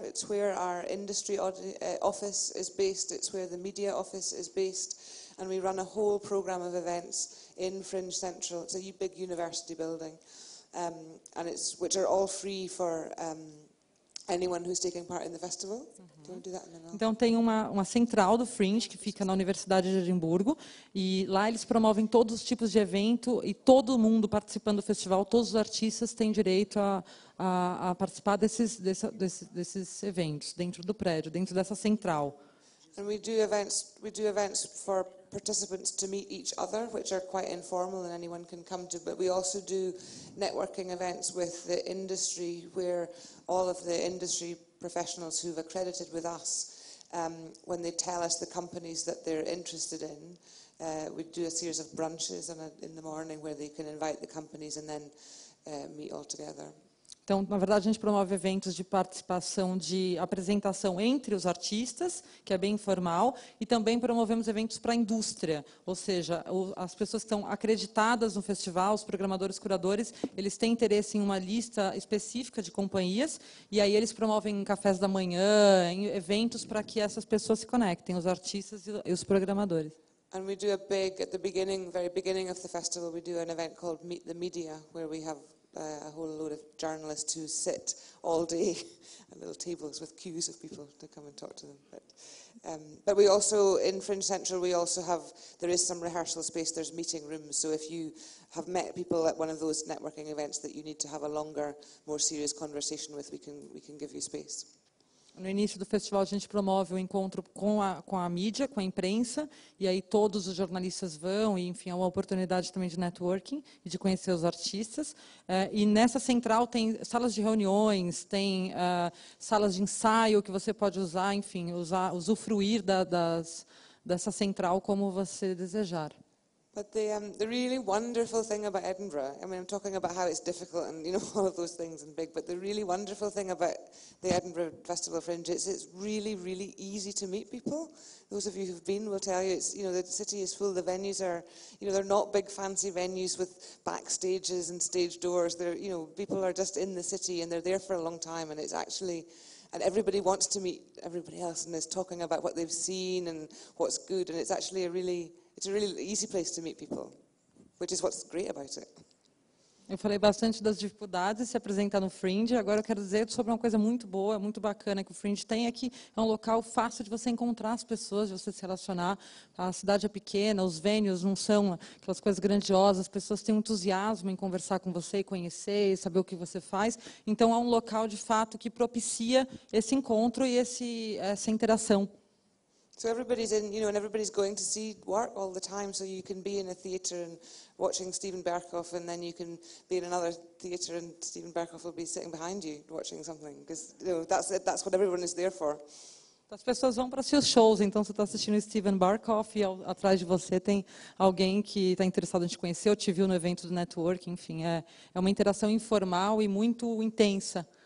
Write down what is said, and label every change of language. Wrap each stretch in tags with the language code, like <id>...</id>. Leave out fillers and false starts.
<en>It's where our industry office is based. It's where the media office is based, and we run a whole programme of events in Fringe Central. It's a big university building, and which are all free for anyone who's taking part in the festival. Do you want to do that?</en> <pt>Então, tem uma central do Fringe, que fica na Universidade de Edimburgo, e lá eles promovem todos os tipos de evento, e todo mundo participando do festival, todos os artistas têm direito a participar desses eventos, dentro do prédio, dentro dessa central.</pt> <en>And we do events for participants to meet each other, which are quite informal and anyone can come to, but we also do networking events with the industry, where all of the industry professionals who've accredited with us, when they tell us the companies that they're interested in, we do a series of brunches in the morning where they can invite the companies and then meet all together.</en> <pt>Então, na verdade, a gente promove eventos de participação, de apresentação entre os artistas, que é bem informal, e também promovemos eventos para a indústria, ou seja, as pessoas que estão acreditadas no festival, os programadores, curadores, eles têm interesse em uma lista específica de companhias, e aí eles promovem cafés da manhã, eventos para que essas pessoas se conectem, os artistas e os programadores.</pt> <en>And we do at the very beginning of the festival, we do an event called Meet the Media, where we have a whole load of journalists who sit all day at little tables with queues of people to come and talk to them. But we also, in Fringe Central, there is some rehearsal space, there's meeting rooms, so if you have met people at one of those networking events that you need to have a longer, more serious conversation with, we can give you space.</en> <pt>No início do festival, a gente promove o encontro com a mídia, com a imprensa, e aí todos os jornalistas vão, e, enfim, é uma oportunidade também de networking e de conhecer os artistas. E nessa central tem salas de reuniões, tem salas de ensaio que você pode usar, enfim, usufruir dessa central como você desejar.</pt> <en>But the really wonderful thing about Edinburgh, I mean, I'm talking about how it's difficult and, you know, all of those things and big, but the really wonderful thing about the Edinburgh Festival Fringe is it's really, really easy to meet people. Those of you who've been will tell you, it's, you know, the city is full, the venues are, you know, they're not big fancy venues with backstages and stage doors. They're, you know, people are just in the city and they're there for a long time, and it's actually, and everybody wants to meet everybody else and is talking about what they've seen and what's good, and it's actually it's a really easy place to meet people, which is what's great about it.</en> <pt>Eu falei bastante das dificuldades de se apresentar no Fringe, agora eu quero dizer sobre uma coisa muito boa, muito bacana que o Fringe tem aqui. É um local fácil de você encontrar as pessoas, de você se relacionar. A cidade é pequena, os venues não são aquelas coisas grandiosas, as pessoas têm um entusiasmo em conversar com você e conhecer, e saber o que você faz. Então, é um local, de fato, que propicia esse encontro e essa interação.</pt> <en>So everybody's in, you know, and everybody's going to see work all the time. So you can be in a theatre and watching Stephen Berkoff, and then you can be in another theatre and Stephen Berkoff will be sitting behind you watching something, because, you know, that's what everyone is there for.</en> <pt>As pessoas vão para seus shows, então você está assistindo Stephen Berkoff e atrás de você tem alguém que está interessado em te conhecer ou te viu no evento do network, enfim, é uma interação informal e muito intensa.</pt>